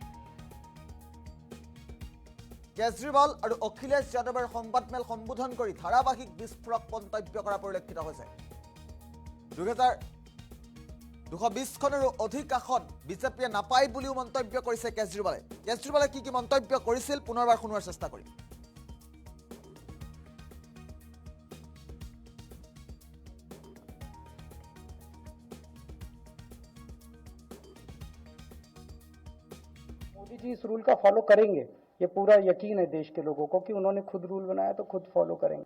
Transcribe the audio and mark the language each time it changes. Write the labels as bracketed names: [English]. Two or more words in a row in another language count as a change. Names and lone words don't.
[Assamese] কেজৰিৱাল আৰু অখিলেশ যাদৱৰ সংবাদ মেল সম্বোধন কৰি ধাৰাবাহিক বিস্ফোৰক মন্তব্য কৰা পৰিলক্ষিত হৈছে। 220খনৰো অধিক আসন বিজেপিয়ে নাপায় বুলিও মন্তব্য কৰিছে কেজৰিৱালে। কেজৰিৱালে কি মন্তব্য কৰিছিল পুনৰবাৰ শুনোৱাৰ চেষ্টা কৰিম। [Hindi] मोदी जी इस रूल का फॉलो करेंगे, ये पूरा यकीन है देश के लोगों को कि उन्होंने खुद रूल बनाया तो खुद फॉलो करेंगे।